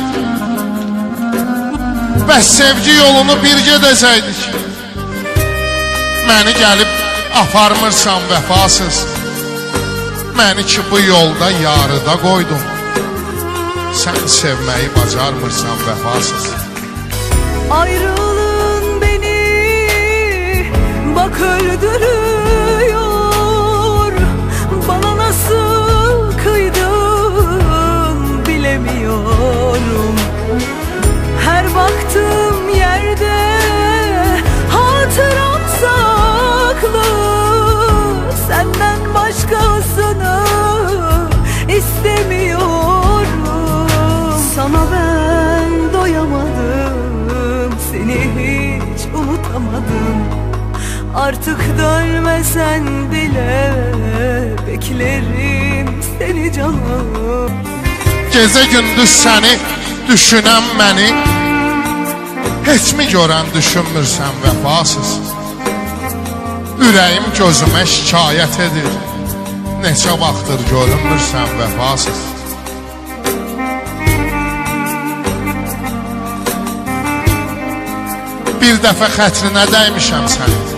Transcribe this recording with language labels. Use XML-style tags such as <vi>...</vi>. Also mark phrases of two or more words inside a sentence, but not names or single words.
<az>Bəs sevgi yolunu bir gedəcəkdik. Məni gəlib aparmırsan vəfasız. Məni ki bu yolda yarıda qoydum. Sən sevməyi bacarmırsan vəfasız.</az> <tr>Ayrılığın beni bak öldürüyor. Bana nasıl kıydın bilemiyorum. Her baktığım yerde hatıram saklı. Senden başkasını istemiyorum. Sana ben doyamadım, seni hiç unutamadım. Artık dönmesen bile beklerim seni canım.</tr> <az>Gecə gündüz səni düşünən məni heç mi görən düşünmürsən vəfasız? Ürəyim gözümə şikayət edir. Neçə vaxtdır görünmürsən vəfasız. Bir dəfə xətrinə dəymişəm səni.</az>